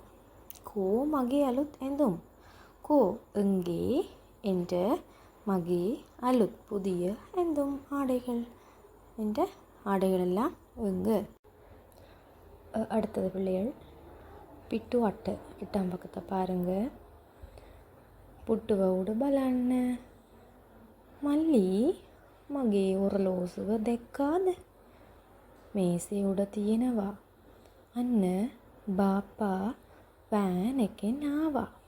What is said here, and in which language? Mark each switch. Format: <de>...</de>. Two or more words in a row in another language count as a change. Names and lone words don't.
<si>කෝ මගේ අලුත් ඇඳුම්.</si> <ta>கோ எங்கே என்ற</ta> <si>මගේ අලුත්</si> <ta>புதிய ඇඳුම් ஆடைகள் என்ற ஆடைகள் எல்லாம் எங்கே. அடுத்தது பிள்ளைகள் பிட்டு அட்டை 8ஆம் பக்கத்தை பாருங்கள்.</ta> <si>පුට්ටුව උඩ බලන්න. මල්ලි මගේ ඔරලෝසුව දැක්කාද? මේසේ උඩ තියෙනවා. අන්න බාප්පා වෑන් එකෙන් ආවා.</si>